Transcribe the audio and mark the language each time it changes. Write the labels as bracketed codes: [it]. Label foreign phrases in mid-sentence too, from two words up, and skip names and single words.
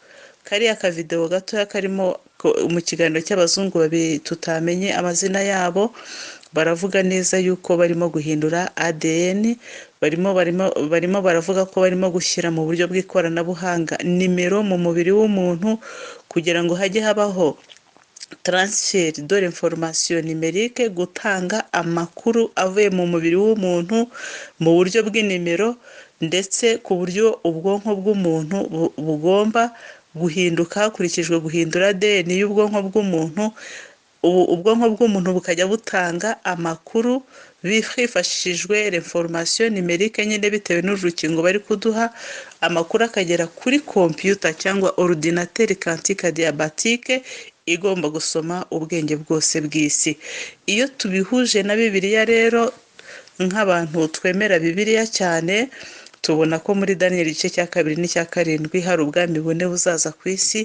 [rw] Kariya ka video gatoya karimo mu kiganiro cy'abazungu babiri tutamenye amazina yabo, baravuga neza yuko barimo guhindura ADN, barimo baravuga ko barimo gushyira mu buryo bw'ikoranabuhanga nimero mu mubiri w'umuntu kugira ngo hajye habaho [fr] transfer de l'information numérique, [rw] gutanga amakuru avuye mu mubiri w'umuntu mu buryo bw'inimero, ndetse ku buryo ubwonko bw'umuntu bugomba guhinduka hakurikijwe guhindura ADN y'ubwonko bw'umuntu. Ubwonko bw'umuntu bukajya butanga amakuru hifashishijwe [fr] l'information numérique [rw] nyine bitewe n'urukingo bari kuduha, amakuru akagera kuri computer cyangwa [fr] ordinateur quantique diabatique [rw] igomba gusoma ubwenge bwose bw'isi. Iyo tubihuje na Bibiliya rero, nk'abantu twemera Bibiliya cyane, tubona ko muri Daniel igice cya 2 n'icya 7 hari ubwami bune buzaza ku isi.